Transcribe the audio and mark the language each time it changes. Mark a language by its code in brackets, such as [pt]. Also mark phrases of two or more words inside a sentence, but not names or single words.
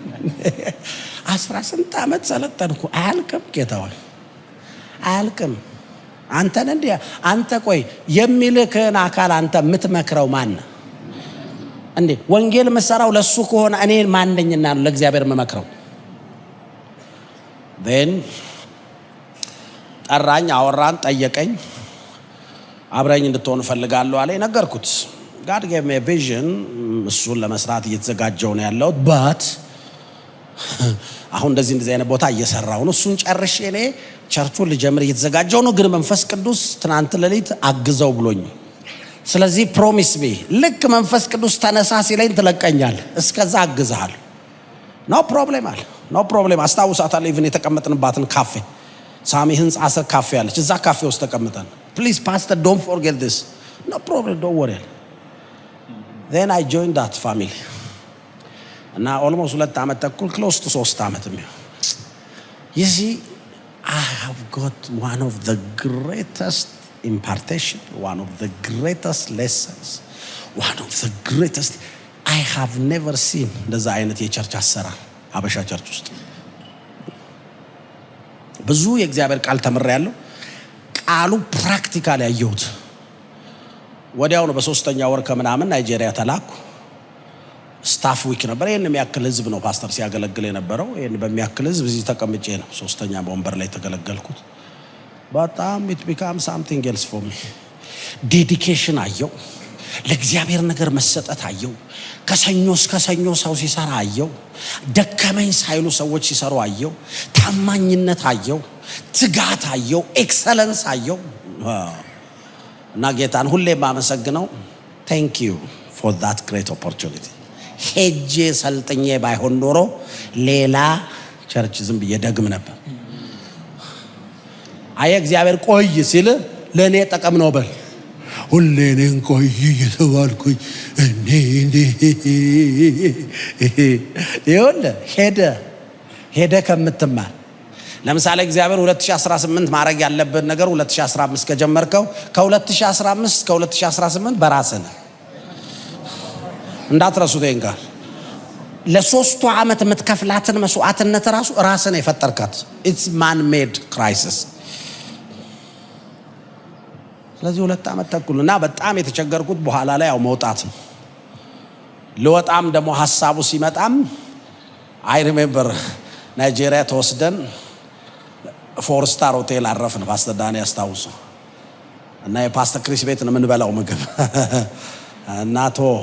[am] 18 ዓመት ሰለጠንኩ። አያልቅም ጌታ ሆይ አያልቅም። አንተን እንዴ አንተ ቆይ የሚልክህን አካል አንተ የምትመክረው ማን ነው እንዴ? ወንጌል መሰራው ለሱ ከሆነ እኔ ማን ነኝና ነው ለእግዚአብሔር መመክረው? then ጠራኝ፣ አወራን፣ ጠየቀኝ። አብረኝ እንድትሆን ፈልጋለሁ አለኝ። ነገርኩት። [en] God gave me a vision። [am] እሱን ለመስራት እየተዘጋጀው ነው ያለው። but አሁን እንደዚህ አይነት ቦታ እየሰራው ነው። እሱን ጨርሼ እኔ ቸርቹን ልጀምር እየተዘጋጀው ነው። ግን መንፈስ ቅዱስ ትናንት ሌሊት አግዘው ብሎኝ፣ ስለዚህ [en] promise me [am] ልክ መንፈስ ቅዱስ ተነሳ ሲለኝ ትለቀኛል፣ እስከዛ አግዝሃል። [en] no problem [am] አለ። [en] no problem። [am] አስታውሳታለሁ ኢቭን የተቀመጥንባትን ካፌ ሳሚ ህንጻ ስር ካፌ አለች። እዛ ካፌ ውስጥ ተቀምጠን ፕሊዝ [en] pastor don't forget this። no problem don't worry። then I joined that family እና almost [am] 2 ዓመት ተኩል [en] close to 3 [am] ዓመት የሚሆን [en] you see I have got one of the greatest impartation, one of the greatest lessons, one of the greatest I have never seen [am] እንደዛ አይነት የቸርች አሰራር አበሻ ቸርች ውስጥ ብዙ የእግዚአብሔር ቃል ተምሬያለሁ። ቃሉ ፕራክቲካሊ ያየሁት ወዲያው ነው። በ3ኛ ወር ከምናምን ናይጄሪያ ተላኩ። [en] staff week [am] ነበር። ይሄን የሚያክል ህዝብ ነው ፓስተር ሲያገለግል የነበረው። ይሄን በሚያክል ህዝብ እዚህ ተቀምጬ ነው 3ኛ ወንበር ላይ ተገለገልኩት። በጣም it [en] became something else for me። [am] ዴዲኬሽን አየው፣ ለእግዚአብሔር ነገር መሰጠት አየው። ከሰኞ እስከ ሰኞ ሰው ሲሰራ አየው። ደከመኝ ሳይሉ ሰዎች ሲሰሩ አየው። ታማኝነት አየው፣ ትጋት አየው፣ ኤክሰለንስ አየው። እና ጌታን ሁሌ ማመሰግነው [en] thank you for that great opportunity [am] ሄጄ ሰልጥኜ ባይሆን ኖሮ ሌላ ቸርች ዝም ብዬ ደግም ነበር። አየ እግዚአብሔር ቆይ ሲል ለኔ ጠቀም ነው በል። ሁሌ እኔን ቆይ እየተባልኩኝ እኔ ይሁን ሄደ ከምትማር ለምሳሌ እግዚአብሔር 2018 ማድረግ ያለበት ነገር 2015 ከጀመርከው ከ2015 እስከ 2018 በራስህ ነው። እንዳትረሱት ይንጋል ለሶስቱ ዓመት የምትከፍላትን መስዋዕትነት ራስህ ነው የፈጠርካት። [en] it's man made crisis። [am] ስለዚህ 2 ዓመት ተኩልና በጣም የተቸገርኩት በኋላ ላይ ያው መውጣት ነው። ለወጣም ደግሞ ሐሳቡ ሲመጣም [en] I remember [am] ናይጄሪያ ተወስደን 4 [en] star hotel [am] አረፍን። ፓስተር ዳኒ ያስታውሱ እና የፓስተር ክሪስ ቤት ነው የምንበላው ምግብ እናቶ